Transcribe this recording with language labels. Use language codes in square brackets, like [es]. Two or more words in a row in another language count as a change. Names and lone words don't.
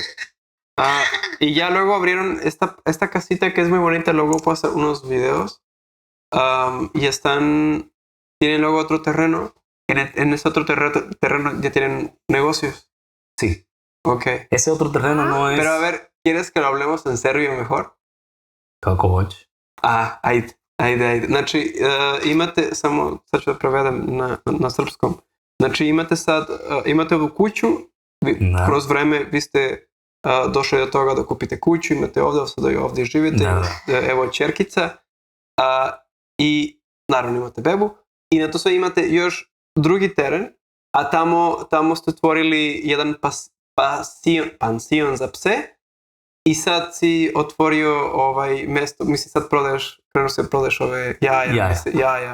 [es] Y ya luego abrieron esta casita que es muy bonita. Luego puedo hacer unos videos. Y tienen luego otro terreno. En ese otro terreno ya tienen negocios. Sí. Ok. Ese otro terreno no es... Pero a ver, ¿quieres que lo hablemos en serbio mejor? [sr] Kako hoćeš? Ajde. Znači, sad ću da prevedem na srpskom. Znači, imate ovu kuću, kroz vreme vi ste došli do toga da kupite kuću, imate sada i ovdje živite, evo ćerkica, i naravno imate bebu, i na to sve imate još drugi teren, a tamo ste otvorili jedan pansion za pse, i sad si otvorio mesto, mislim sad krenuo se prodaješ ove jaja.